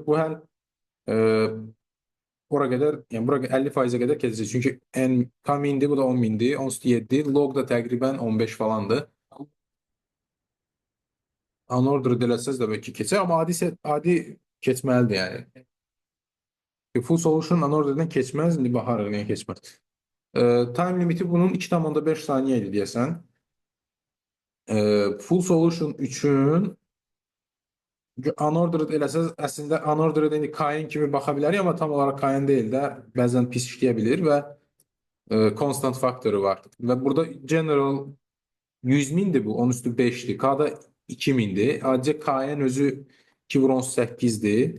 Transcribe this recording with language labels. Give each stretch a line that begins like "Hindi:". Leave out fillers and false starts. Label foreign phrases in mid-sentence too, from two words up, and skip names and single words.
Azerbaijani: Bu həm e, ora qədər, yəni bura 50%-ə qədər keçəcək. Çünki n k mindir, bu da 10 mindir. 10 üstü 7. Log da təqribən 15 falandır. Unordered eləsəz də bəlkə keçər, amma adi keçməlidir yəni.
English: Full solution
Azerbaijani: unordereddən keçməz, indi baxarıq niyə keçməz.
English: Time limiti
Azerbaijani: bunun 2,5 saniyə idi deyəsən.
English: Full solution
Azerbaijani: üçün unordered eləsəz, əslində unordered indi kain kimi baxa bilərik, amma tam olaraq kain deyil də, bəzən pis işləyə bilir və constant faktoru var. Və burada general 100 mindir bu, 10 üstü 5'dir. K da 2000'dir. Ayrıca K'nin özü 2 vur 18'dir.